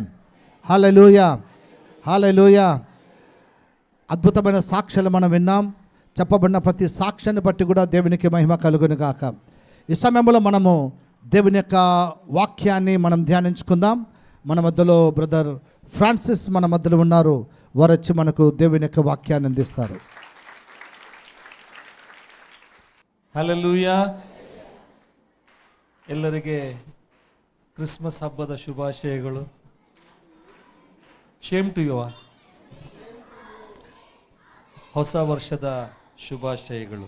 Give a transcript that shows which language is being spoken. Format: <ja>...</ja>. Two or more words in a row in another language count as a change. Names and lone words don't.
<te>హల్లెలూయా, హల్లెలూయా. అద్భుతమైన సాక్ష్యాలు మనం విన్నాం. చెప్పబడిన ప్రతి సాక్ష్యాన్ని బట్టి కూడా దేవునికి మహిమ కలుగును గాక. ఈ సమయంలో మనము దేవుని యొక్క వాక్యాన్ని మనం ధ్యానించుకుందాం. మన మధ్యలో బ్రదర్ ఫ్రాన్సిస్ మన మధ్యలో ఉన్నారు. వారు వచ్చి మనకు దేవుని యొక్క వాక్యాన్ని అందిస్తారు.</te> <kn>ಹಲ್ಲೆಲೂಯಾ. ಎಲ್ಲರಿಗೆ ಕ್ರಿಸ್ಮಸ್ ಹಬ್ಬದ ಶುಭಾಶಯಗಳು.</kn> <en>Same to you.</en> <kn>ಹೊಸ ವರ್ಷದ ಶುಭಾಶಯಗಳು.</kn>